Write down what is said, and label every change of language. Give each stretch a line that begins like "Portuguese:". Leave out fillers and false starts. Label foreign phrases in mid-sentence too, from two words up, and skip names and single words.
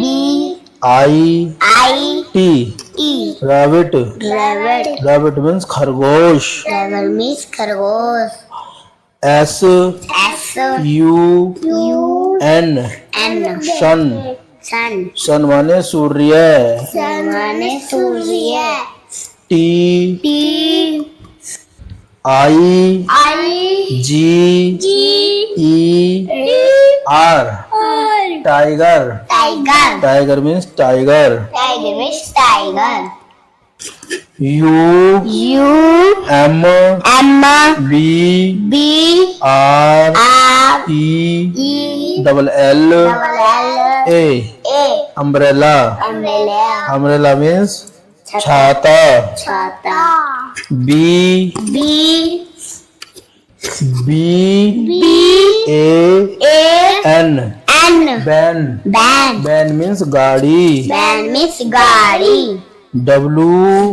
English: I I T T rabbit. rabbit Rabbit means खरगोश. rabbit means खरगोश S S U U N N sun. sun
Hindi: sun माने सूर्य. sun माने सूर्य
English: T T I I G G E R R tiger. tiger Tiger means tiger. tiger means tiger U U M M B B R R E E double L double L A A umbrella. umbrella Umbrella means छाता.
Hindi: छाता
English: B B B B A A N N ban. ban ban means गाड़ी. ban means गाड़ी W